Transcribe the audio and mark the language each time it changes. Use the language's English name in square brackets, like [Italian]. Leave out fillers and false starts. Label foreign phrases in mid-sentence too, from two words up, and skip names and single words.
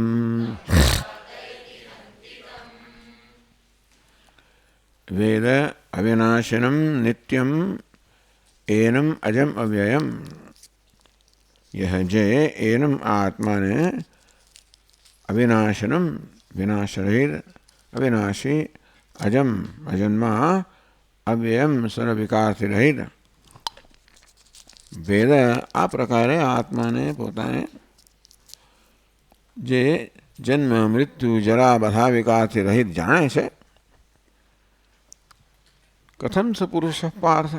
[Sanskrit] वेद अविनाशिनं नित्यं एनम अजम अव्ययम। [Hindi] यह जय एनम आत्मा ने अविनाशनम विनाश रहित अविनाशी अजम अजन्मा अव्ययम सर्वविकार [Gujarati] થી રહિત વેદ આ પ્રકારે આત્માને પોતાને જે જન્મ મૃત્યુ જરા બધા વિકારથી રહિત જાણે છે. [Sanskrit] કથમ સ પુરુષ પાર્થ.